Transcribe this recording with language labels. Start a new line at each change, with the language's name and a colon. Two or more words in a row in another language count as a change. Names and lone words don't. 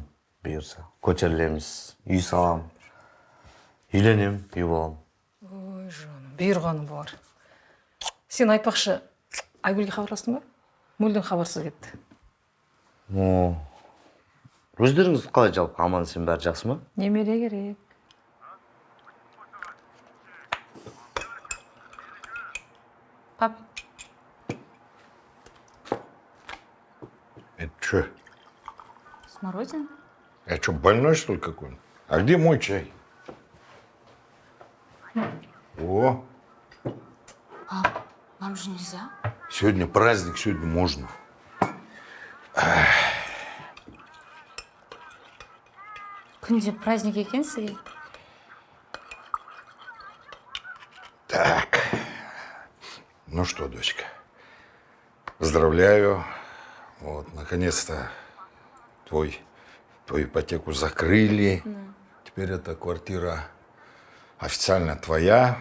Kazakh: Бұйырса. Көтерілеміз. Үй саламын. Үйленемін, үй боламын. Ой, жаным, бұйырғаны бар. Сен айтпақшы, Айгүлге хабарластың ба? Мүлдем хабарсыз кетті. Өздеріңіз қалай жалпы аман сен бәрі жақсы ма? Немере керек. Пап.
Russian: Это что? Смородина? Я что, больной, что ли, какой-нибудь? А где мой чай? О, Пап, вам же нельзя. сегодня праздник, сегодня можно.
Kazakh: Күнде праздник екенсіз.
Russian: Так, ну что, дочка, поздравляю. Вот, наконец-то твою ипотеку закрыли. Теперь эта квартира официально твоя.